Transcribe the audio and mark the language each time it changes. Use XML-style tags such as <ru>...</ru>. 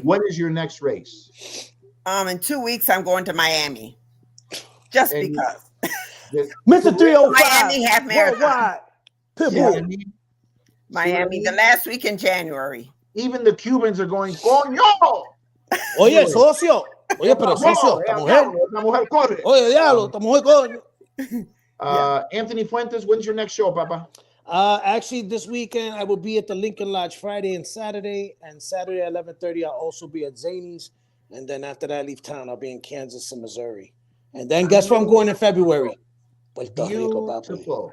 <en>When is your next race? In 2 weeks, I'm going to Miami. Just and because. Mr. 305. Miami half marathon. Miami, the last week in January. Even the Cubans are going, coño.</en> <es>Oye, socio. Oye, pero socio, esta mujer corre. Oye, diablo, esta mujer coño.</es> <en>Anthony Fuentes, when's your next show, Papa? Actually, this weekend I will be at the Lincoln Lodge Friday and Saturday. And Saturday at 11:30, I'll also be at Zany's. And then after that, I leave town. I'll be in Kansas and Missouri. And then guess where I'm going in February? Puerto Rico, Beautiful.</en>